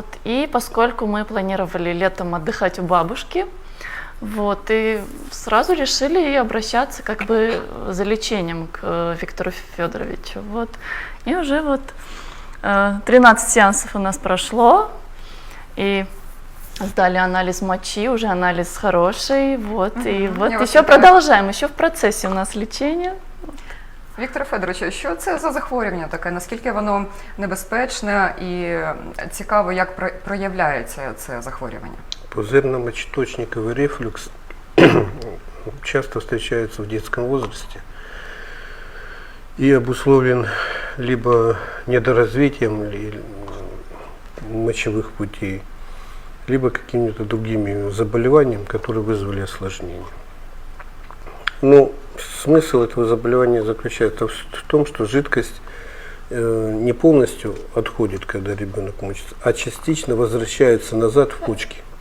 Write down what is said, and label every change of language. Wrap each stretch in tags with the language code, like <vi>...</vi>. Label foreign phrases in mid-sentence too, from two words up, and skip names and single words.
<ru>И поскольку мы планировали летом отдыхать у бабушки, вот, и сразу решили обращаться как бы за лечением к Виктору Федоровичу. Вот. И уже вот 13 сеансов у нас прошло, и сдали анализ мочи, уже анализ хороший, вот, и вот еще продолжаем, еще в процессе у нас лечения.</ru> <uk>Віктор Федорович, що це за захворювання таке? Наскільки воно небезпечне і цікаво, як проявляється це захворювання?</uk> <ru>Пузырно-мочеточниковый рефлюкс часто встречается в детском возрасте и обусловлен либо недоразвитием мочевых путей, либо какими-то другими заболеваниями, которые вызвали осложнение. Но смысл этого заболевания заключается в том, что жидкость не полностью отходит, когда ребенок мочится, а частично возвращается назад в почки.</ru>